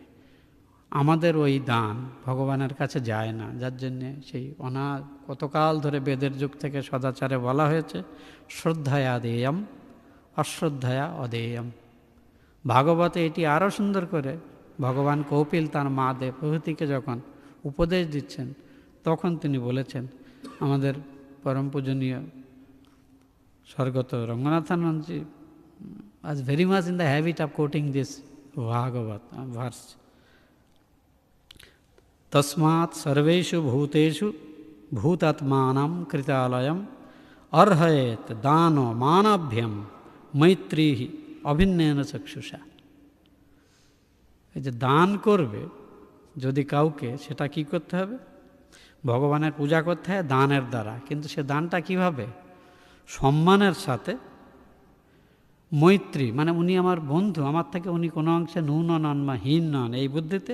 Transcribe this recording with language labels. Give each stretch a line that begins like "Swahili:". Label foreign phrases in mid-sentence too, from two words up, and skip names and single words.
Bangla: আমাদের ওই দান ভগবানের কাছে যায় না, যার জন্যে সেই কতকাল ধরে বেদের যুগ থেকে সদাচারে বলা হয়েছে
Sanskrit: শ্রদ্ধায়া দেয়ম অশ্রদ্ধায়া অদেয়ম।
Bangla: ভাগবতে এটি আরও সুন্দর করে ভগবান কৌপিল তার মা দেবহূতিকে যখন উপদেশ দিচ্ছেন, তখন তিনি বলেছেন, আমাদের পরম পূজনীয় স্বর্গত রঙ্গনাথানন্দজি
English: was very much in the habit of quoting this Bhagavat verse.
Sanskrit: तस्मात् सर्वेषु भूतेषु भूतात्मानं कृतालयम् अर्हयेद् दान मानाभ्यां मैत्र्या অভিন্নেন চক্ষুষা।
Bangla: এই যে দান করবে যদি কাউকে, সেটা কি করতে হবে? ভগবানের পূজা করতে হয় দানের দ্বারা, কিন্তু সে দানটা কিভাবে? সম্মানের সাথে। মৈত্রী মানে উনি আমার বন্ধু, আমার থেকে উনি কোনো অংশে ন্যূন নন বা হীন নন, এই বুদ্ধিতে।